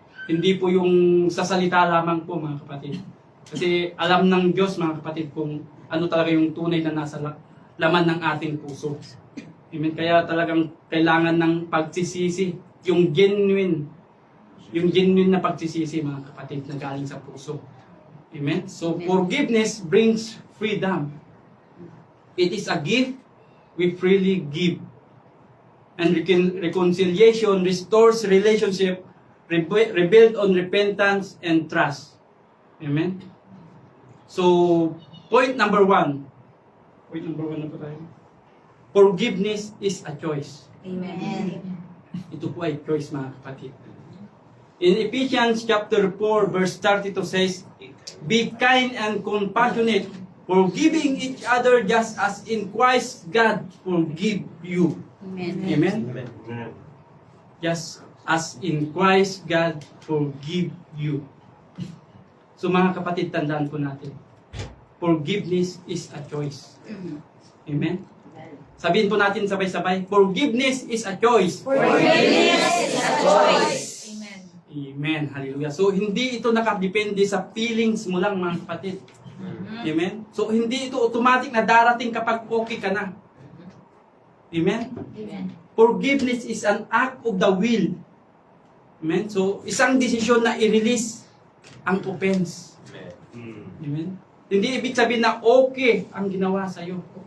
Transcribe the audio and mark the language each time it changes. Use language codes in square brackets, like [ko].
[tl] Hindi po yung sa salita lamang po, mga kapatid. Kasi alam ng Diyos, mga kapatid, kung ano talaga yung tunay na nasa laman ng ating puso. Amen. Kaya talagang kailangan ng pagsisisi, yung genuine na pagsisisi, mga kapatid, na galing sa puso. [en] Amen. So forgiveness brings freedom. It is a gift we freely give. And reconciliation restores relationship rebuilt on repentance and trust. Amen. So point number one. Point number one [tl] na po tayo. [en] Forgiveness is a choice. Amen. [tl] Ito po ay choice, mga kapatid. [en] In Ephesians chapter 4 verse 32 says, "Be kind and compassionate, forgiving each other just as in Christ God forgive you." Amen. Amen? Amen. Just as in Christ God forgive you. [tl] So mga kapatid, tandaan po natin, [en] forgiveness is a choice. [tl] Amen? Sabihin po natin sabay-sabay, [en] forgiveness is a choice. Forgiveness is a choice. Amen. Amen. Hallelujah. [tl] So, hindi ito nakadepende sa feelings mo lang, mga kapatid. Amen? So, hindi ito automatic na darating kapag okay ka na. Amen? [en] Forgiveness is an act of the will. Amen? [tl] So, isang desisyon na i-release ang offense. Amen? Hindi ibig sabihin na okay ang ginawa sa'yo.